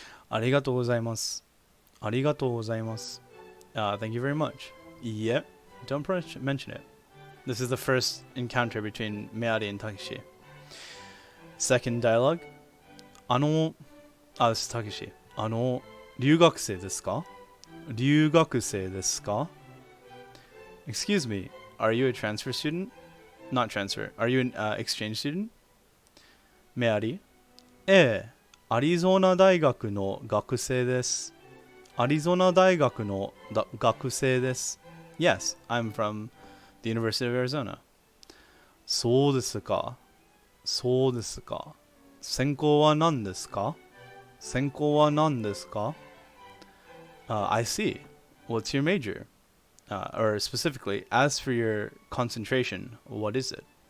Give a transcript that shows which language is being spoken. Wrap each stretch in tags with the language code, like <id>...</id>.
<ja>ありがとうございます。ありがとうございます。</ja> <en>Thank you very much. Yep, don't mention it. This is the first encounter between Meari and Takeshi. Second dialogue. This is Takeshi.</en> <ja>留学生ですか?留学生ですか?</ja> <en>Excuse me, are you a transfer student? Not transfer. Are you an exchange student? Meari.</en> <ja>ええ、アリゾナ大学の学生です。アリゾナ大学の学生です。</ja> <en>Yes, I'm from the University of Arizona.</en> <ja>そうですか。そうですか。専攻は何ですか? 専攻は何ですか?</ja> <en>I see. What's your major? Or specifically, as for your concentration, what is it?</en>